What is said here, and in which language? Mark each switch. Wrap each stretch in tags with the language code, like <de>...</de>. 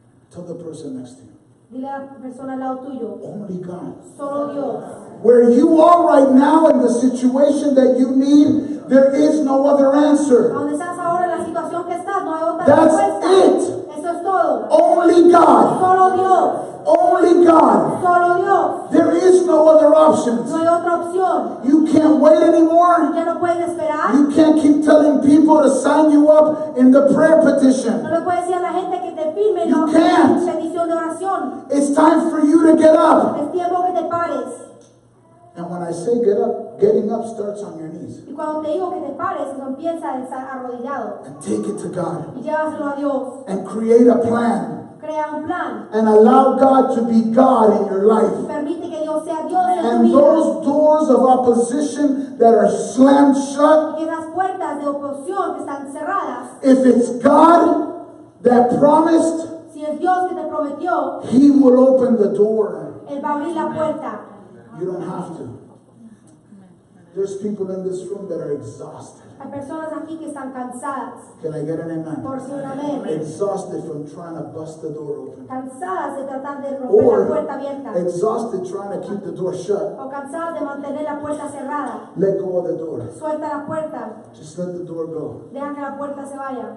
<en>Tell the person next to you.</en> <es>Dile a la persona al lado tuyo,</es> <en>Only God.</en> <es>solo Dios.</es> <en>Where you are right now in the situation that you need, there is no other answer.</en> <es>Donde estás ahora en la situación que estás, no hay otra</es> <en>That's</en> <es>respuesta.</es> <en>it.</en> <es>Eso es todo.</es> <en>Only God.</en> <es>Solo Dios.</es> <en>Only God.</en> <es>Solo Dios.</es> <en>There is no other options.</en> <es>No hay otra opción.</es> <en>You can't wait anymore.</en> <es>Ya no puedes esperar.</es> <en>You can't keep telling people to sign you up in the prayer petition.</en> <es>No le puedes decir a la gente que te firme</es> <en>You</en> <es>la</es> <en>can't.</en> <es>petición de oración.</es> <en>It's time for you to get up.</en> <es>Es tiempo que te pares.</es> <en>And when I say get up, getting up starts on your knees.</en> <es>Y cuando te digo que te pares, eso empieza a estar arrodillado.</es> <en>And take it to God.</en> <es>Y llévaselo a Dios.</es> <en>And create a plan.</en> <es>Crea un plan.</es> <en>And allow God to be God in your life.</en> <es>Permite que Dios sea Dios en tu</es> <en>And</en> <es>vida.</es> <en>those doors of opposition that are slammed shut,</en> <es>Y esas puertas de oposición que están cerradas,</es> <en>if it's God that promised,</en> <es>si es Dios que te prometió,</es> <en>He will open the door.</en> <es>Él va a abrir la puerta.</es> <en>You don't have to. There's people in this room that are exhausted.</en> <es>Hay personas aquí que están cansadas.</es> <en>Can I get an amen?</en> <es>Por si un amén.</es> <en>Exhausted from trying to bust the door open.</en> <es>Cansadas de tratar de romper la</es> <en>Or</en> <es>puerta abierta.</es> <en>exhausted trying to keep the door shut.</en> <es>O cansadas de mantener la puerta cerrada.</es> <en>Let go of the door.</en> <es>Suelta la puerta.</es> <en>Just let the door go.</en> <es>Deja que la puerta se vaya.</es>